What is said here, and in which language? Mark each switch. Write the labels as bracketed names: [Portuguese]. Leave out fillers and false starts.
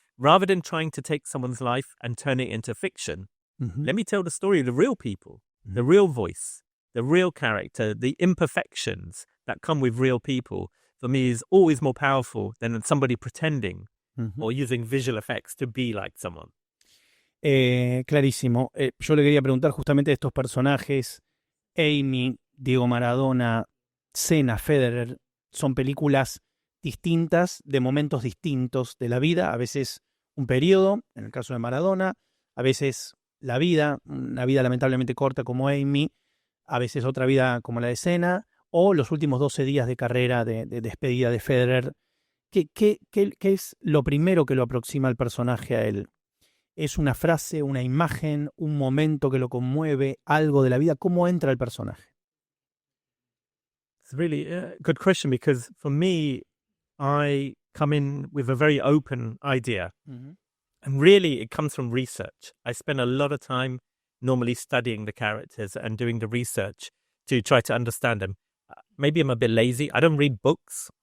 [English] Rather than trying to take someone's life and turn it into fiction, let me tell the story of the real people, the real voice, the real character, the imperfections that come with real people, for me is always more powerful than somebody pretending or using visual effects to be like someone. [Spanish] Clarísimo. Yo le quería preguntar justamente de estos personajes, Amy, Diego Maradona, Senna, Federer, son películas distintas, de momentos distintos de la vida, a veces un periodo, en el caso de Maradona, a veces la vida, una vida lamentablemente corta como Amy, a veces otra vida como la de Senna, o los últimos 12 días de carrera de despedida de Federer. ¿Qué es lo primero que lo aproxima al personaje a él? ¿Es una frase, una imagen, un momento que lo conmueve, algo de la vida? ¿Cómo entra el personaje? [English] It's really a good question because for me, I come in with a very open idea. And really, it comes from research. I spend a lot of time normally studying the characters and doing the research to try to understand them. Maybe I'm a bit lazy. I don't read books.